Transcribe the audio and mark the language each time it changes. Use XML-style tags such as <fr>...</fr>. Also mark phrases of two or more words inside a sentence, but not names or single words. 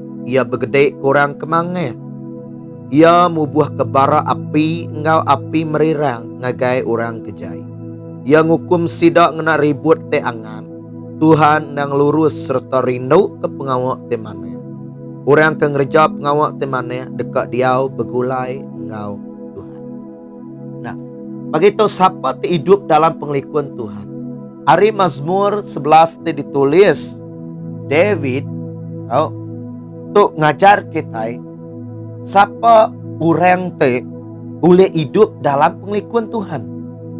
<iba>Ia begedek korang kemange. Ia mubuh ke bara api ngau api merirang ngagai orang kejai. Ia ngukum sidak ngena ribut te angan. Tuhan nang lurus serta rindu ke pengawak te mane. Orang ke ngerja pengawak te mane dekat diau begulai ngau Tuhan. Nah, begitu siapa te hidup dalam penglikun Tuhan. Hari Mazmur 11 te ditulis David tu ngajar kita siapa orang te boleh hidup dalam penglikun Tuhan.</iba>